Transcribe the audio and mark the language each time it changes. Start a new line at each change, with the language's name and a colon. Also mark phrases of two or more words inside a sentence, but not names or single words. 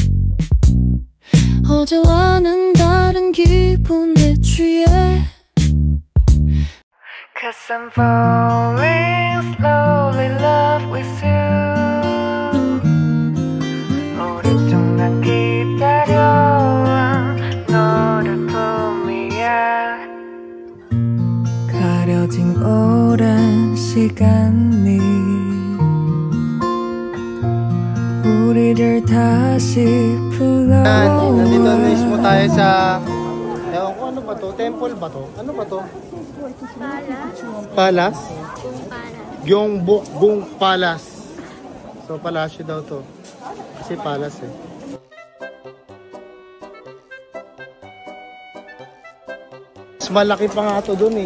Korean: 어제와는 다른 기분에 취해
English: Cause I'm falling slowly in love with you
Korean: 오랫동안 기다려와 너를 품위에 가려진 오랜 시간이 우리를 다시 불러.
Filipino: Nandito mismo tayo sa ewan ko ano ba to? Temple ba to? Ano ba to? Palace? Gyeongbokgung Palace. So palasyo daw to. Kasi palace eh. Mas malaki pa nga to dun eh.